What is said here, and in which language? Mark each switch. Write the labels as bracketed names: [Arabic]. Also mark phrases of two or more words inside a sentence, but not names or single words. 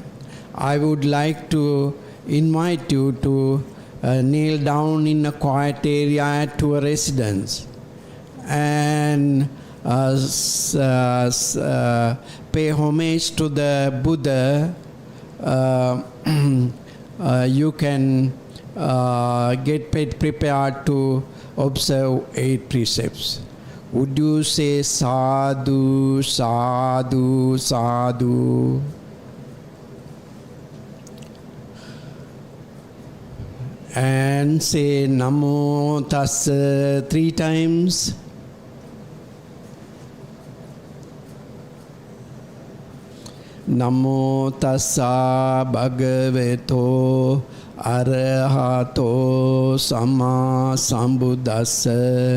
[English] I would like to invite you to kneel down in a quiet area at your residence and pay homage to the Buddha you can get prepared to observe 8 precepts. Would you say [Pali] sadhu, sadhu, sadhu? [English] And say [Pali] Namo Tassa [English] 3 times. [Pali] Namo Tassa Bhagavato Arahato Sama Sambuddhassa.